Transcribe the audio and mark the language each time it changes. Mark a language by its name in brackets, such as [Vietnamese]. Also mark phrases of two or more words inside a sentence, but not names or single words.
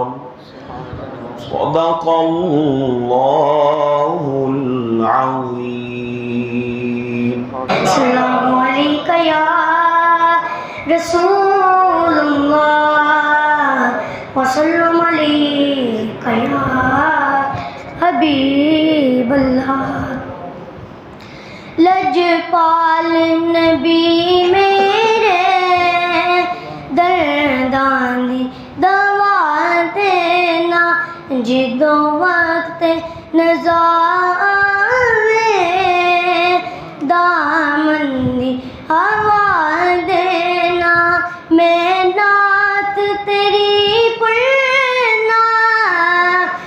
[Arabic] صدق الله العظيم. السلام عليك يا رسول الله وسلم عليك يا حبيب الله. [Punjabi] لجپال نبی میرے درداں دی دوا دینا جدوں وقت نظارے دامن دی ہوا دینا میں نعت تیری پڑھنا